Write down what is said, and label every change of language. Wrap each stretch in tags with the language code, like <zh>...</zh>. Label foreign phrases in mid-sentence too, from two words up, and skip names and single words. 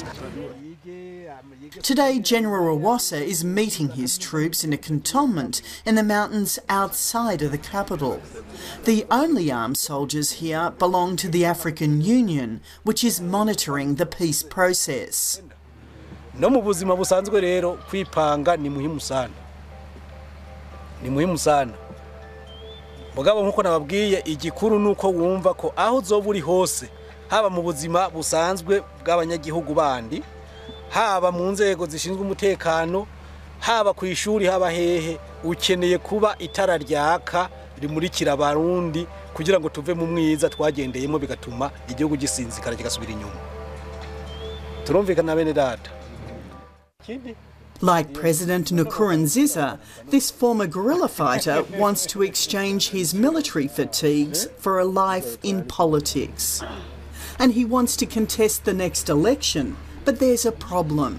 <en>Today, General Rwasa is meeting his troops in a cantonment in the mountains outside of the capital. The only armed soldiers here belong to the African Union, which is monitoring the peace process.</en> <rn>No mu buzima busanzwe rero kwipanga</rn> <sw>ni muhimu sana. Ni muhimu sana.</sw> <rn>Mugabo nkuko nababwiye igikuru nuko wumva ko aho uzoba uri hose haba mu buzima busanzwe bw'abanyagihugu bandi haba mu nzego zishinzwe umutekano haba ku ishuri haba hehe ukeneye kuba itara ryaka rimurikira abarundi kugira ngo tuve mu mwiza twagendeyemo bigatuma igihugu gisinzikara kigasubira inyuma. Turumvikana bene data.</rn> <en>Like President Nkurunziza, this former guerrilla fighter wants to exchange his military fatigues for a life in politics. and he wants to contest the next election, but there's a problem.</en>